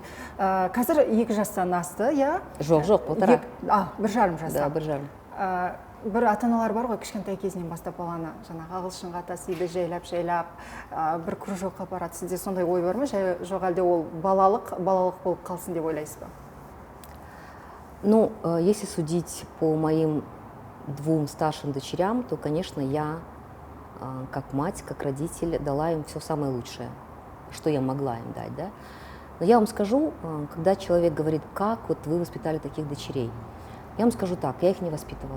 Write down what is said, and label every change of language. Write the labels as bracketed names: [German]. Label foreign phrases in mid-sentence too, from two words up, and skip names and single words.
[Kazakh] Қазір 2 жастан асты, я? Жоқ, 1,5. 1,5 жаста. Да, 1,5. Бір ата-аналар бар ғой, кішкентай кезінен бастап баланы жаңағы ағылшынға тасиды, жайлап, бір кружокқа апарады. Сізде сондай ой бар ма? Жоқ әлде ол балалық болып қалсын деп ойлайсыз ба? [Russian] Ну, если судить по моим 2 старшим дочерям, то, конечно, я, как мать, как родитель, дала им все самое лучшее, что я могла им дать, да. Но я вам скажу, когда человек говорит, как вот вы воспитали таких дочерей, я вам скажу так, я их не воспитывала.